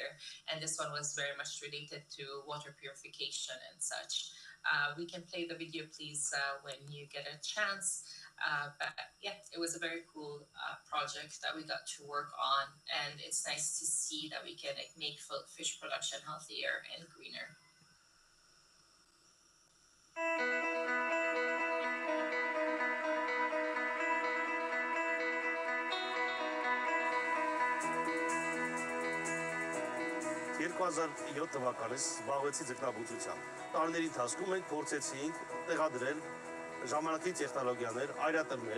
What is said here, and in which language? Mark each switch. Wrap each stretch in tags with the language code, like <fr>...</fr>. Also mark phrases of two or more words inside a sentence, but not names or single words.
<en>And this one was very much related to water purification and such. We can play the video, please, when you get a chance. But yeah, it was a very cool project that we got to work on. And it's nice to see that we can make fish production healthier and greener.</en> <hy>թվականից զբաղվեցի ձկնաբուծությամբ։ Տարիների ընթացքում մենք փորձեցինք տեղադրել ժամանակի տեխնոլոգիաներ, այրատներներ,</hy>